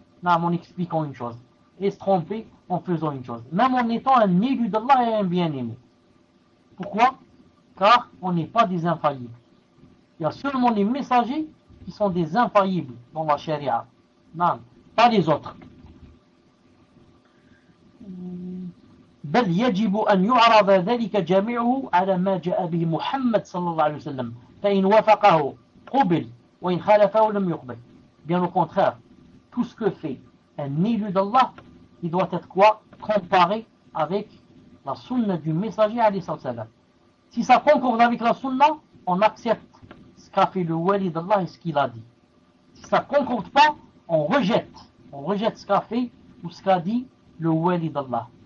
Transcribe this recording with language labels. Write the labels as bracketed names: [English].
[French] Non, en expliquant une chose. Et se tromper en faisant une chose. Même en étant un élu d'Allah et un bien-aimé. Pourquoi? Car on n'est pas des infaillibles. Il y a seulement les messagers qui sont des infaillibles dans la charia. Non, pas les autres. [Arabic] بل يجب أن يعرض ذلك جميعه على ما جاء به محمد صلى الله عليه وسلم. فإن وافقه قبل وإن خالفه لم يقبل. [French] Bien au contraire, tout ce que fait un élu d'Allah, il doit être quoi? Comparé avec la sunna du messager عليه الصلاة والسلام. Si ça concorde avec la sunna, on accepte ce qu'a fait le wali d'Allah et ce qu'il a dit. Si ça ne concorde pas, on rejette. On rejette ce qu'a fait ou ce qu'a dit le wali d'Allah.